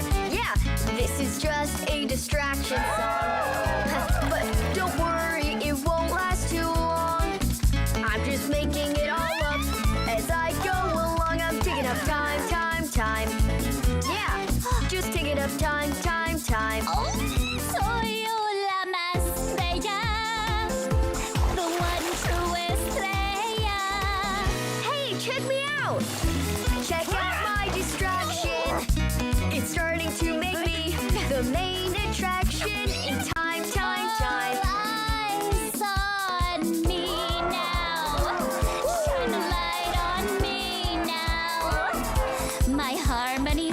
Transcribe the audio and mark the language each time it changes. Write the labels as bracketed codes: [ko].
[en] Yeah, this is just a distraction song. But don't worry, it won't last too long. I'm just making it all up as I go along. I'm taking up time. Yeah, just taking up time. [es] Soy la más bella, [en] the one true [es] estrella. [en] Hey, check me out. Check out my distraction. It's starting to make me the main attraction in time. Eyes on me now. Shine a light on me now. My harmonies